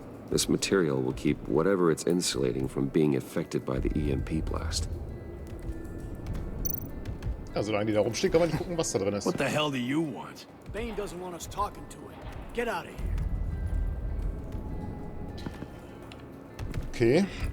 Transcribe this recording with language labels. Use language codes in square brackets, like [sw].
[en] This material will keep whatever it's insulating from being affected by the EMP blast. [de] Ja, solange die da rumstehen, kann man nicht gucken, was da drin ist. [en] What the hell do you want? Bane doesn't want us talking to him. Get out of here. Okay.